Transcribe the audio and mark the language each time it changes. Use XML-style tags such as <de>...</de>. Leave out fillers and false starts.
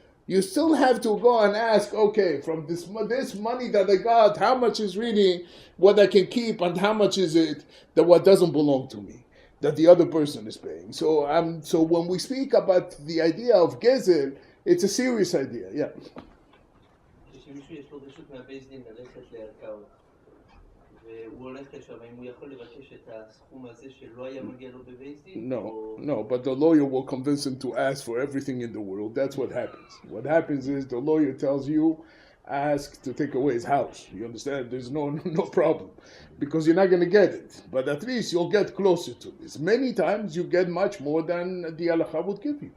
<en>You still have to go and ask, okay, from this money that I got, how much is really what I can keep and how much is it that what doesn't belong to me, that the other person is paying. So when we speak about the idea of gezel, it's a serious idea, yeah.</en> <he>כשמישהו יש לו רשות מהבייס דין ללכת לערכאות והוא הולך לשם, האם הוא יכול לבקש את הסכום הזה שלא היה מגיע לו בבייס דין?</he> <en>No, but the lawyer will convince him to ask for everything in the world. That's what happens. What happens is the lawyer tells you, ask to take away his house. You understand? There's no problem. Because you're not going to get it. But at least you'll get closer to this. Many times you get much more than the halakha would give you.</en>